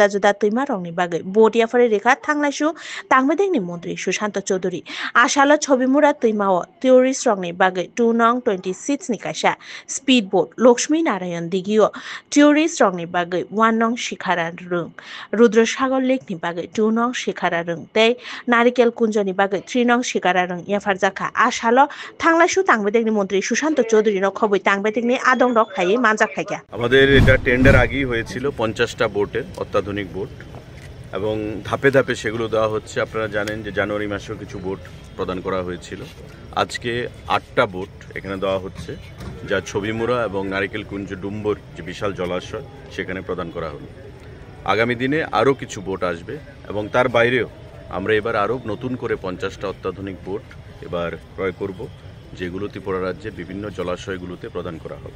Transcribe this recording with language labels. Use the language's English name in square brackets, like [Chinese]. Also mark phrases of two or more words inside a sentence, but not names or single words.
[Kok Borok] tuima rongni bagai bot yafare rekha thanglaisu tangmedengni montri Sushanta Chaudhary ashalo chobi mura tuimao tourist rongni bagai 2/26 ni kaisa speedboat Lakshmi Narayan Digio tourist rongni bagai 1 Shikhara Rung Rudrasagar Lake ni bagai 2 Shikhara Rung tei Narikel Kunjo ni bagai 3 Shikhara Rung yafarjakha ashalo thanglaisu tangbedekni মন্ত্রী সুশান্ত চৌধুরী no khoboi tangbedekni adong rok khai manjak khaika [Bangla] আমাদের এটা টেন্ডার আগেই হয়েছিল 50টা বোটের অত্যাধুনিক বোট এবং ধাপে ধাপে সেগুলো দেওয়া হচ্ছে আপনারা জানেন যে জানুয়ারি মাসেও কিছু বোট প্রদান করা হয়েছিল আজকে 8টা বোট এখানে দেওয়া হচ্ছে যা ছবিমুড়া এবং নারিকেল কুঞ্জ ডুম্বর যে বিশাল জলাশয় সেখানে প্রদান করা হলো আগামী দিনে আরও কিছু বোট আসবে এবং তার বাইরেও আমরা এবার আরও নতুন করে 50টা অত্যাধুনিক বোট এবার ক্রয় করব যেগুলো ত্রিপুরা রাজ্যের বিভিন্ন জলাশয়গুলোতে প্রদান করা হবে।